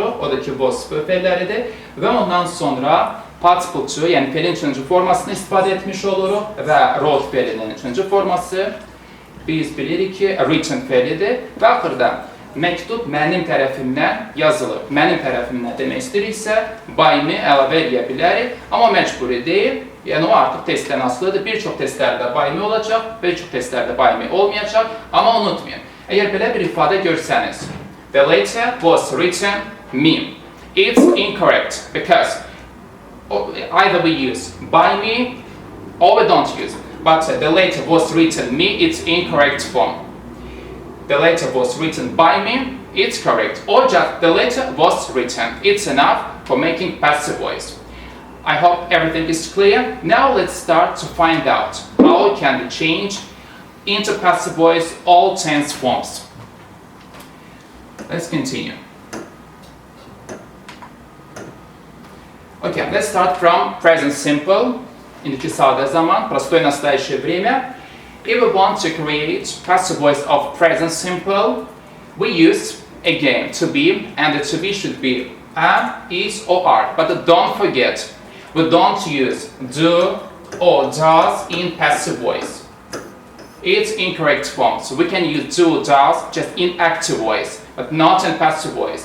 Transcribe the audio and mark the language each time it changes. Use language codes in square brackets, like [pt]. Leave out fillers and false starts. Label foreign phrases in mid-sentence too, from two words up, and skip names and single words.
[az] O da ki, was fe'ləridir və ondan sonra [en] participle to, [az] yəni fe'lin üçüncü formasını istifadə etmiş oluruq və wrote fe'linin üçüncü forması biz bilirik ki, written fe'lidir və axırda məktub mənim tərəfimdən yazılır. Mənim tərəfimdən demək istəyiriksə, [en] by me [az] əlavə edə bilərik, amma məcburi deyil. Yəni o artıq testdən asılıdır. Bir çox testlərdə [en] by me [az] olacaq, bir çox testlərdə [en] by me [az] olmayacaq. Amma unutmayın, əgər belə bir ifadə görsəniz, [en] the letter was written me. It's incorrect because either we use by me or we don't use. But the letter was written me, it's incorrect form. The letter was written by me, it's correct. Or just the letter was written. It's enough for making passive voice. I hope everything is clear. Now let's start to find out how it can be changed into passive voice all tense forms. Let's continue. Okay, let's start from present simple. [az] İndiki sadə zaman, [ru] простое настоящее время. [en] If we want to create passive voice of present simple, we use again to be, and the to be should be am, is, or are. But don't forget, we don't use do or does in passive voice. It's incorrect form, so we can use do, does just in active voice, but not in passive voice.